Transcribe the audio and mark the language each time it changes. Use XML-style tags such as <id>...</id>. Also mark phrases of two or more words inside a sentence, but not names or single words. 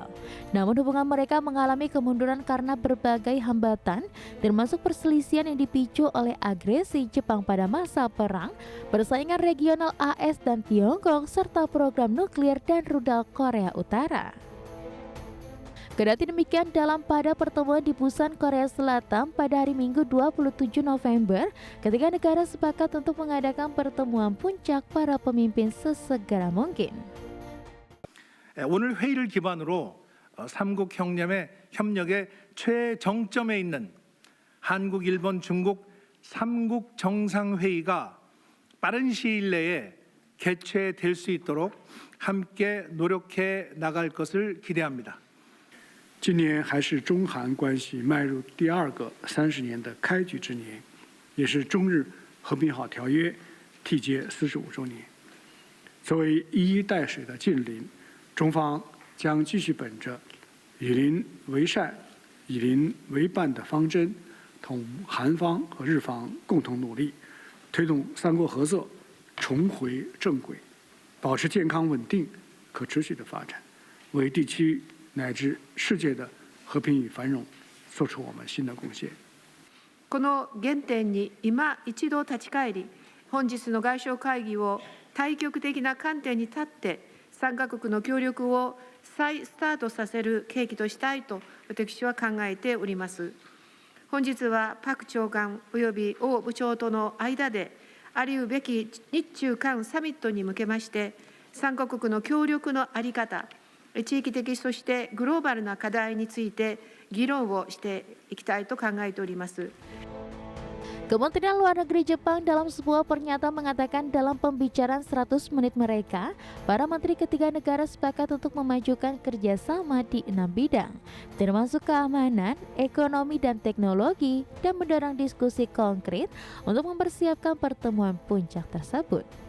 <id>Namun hubungan mereka mengalami kemunduran karena berbagai hambatan, termasuk perselisihan yang dipicu oleh agresi Jepang pada masa perang, persaingan regional AS dan Tiongkok, serta program nuklir dan rudal Korea Utara. Kendati demikian, pada pertemuan di Busan, Korea Selatan pada hari Minggu 27 November, ketiga negara sepakat untuk mengadakan pertemuan puncak para pemimpin sesegera mungkin.</id> <ko>오늘 회의를 기반으로 삼국 협력의 최정점에 있는 한국, 일본, 중국 3국 정상회의가 빠른 시일 내에 개최될 수 있도록 함께 노력해 나갈 것을 기대합니다.</ko> <zh>今年还是中韩关系迈入第2个30年的开局之年，也是中日和平好条约缔结45周年。作为一衣带水的近邻，中方将继续本着以邻为善、以邻为伴的方针，同韩方和日方共同努力，推动三国合作重回正轨，保持健康稳定、可持续的发展，为地区乃至世界的和平与繁荣做出我们新的貢献。</zh> <ja>この原点に今一度立ち返り、本日の外相会議を対極的な観点に立って3カ国の協力を再スタートさせる契機としたいと私は考えております。本日はパク長官及び王部長との間でありうべき日中韓サミットに向けまして3カ国の協力の在り方、地域的そしてグローバルな課題について議論をしていきたいと考えております。</ja> <id>Kementerian Luar Negeri Jepang dalam sebuah pernyataan mengatakan dalam pembicaraan 100 menit mereka, para menteri ketiga negara sepakat untuk memajukan kerjasama di 6 bidang, termasuk keamanan, ekonomi, dan teknologi, dan mendorong diskusi konkret untuk mempersiapkan pertemuan puncak tersebut.</id>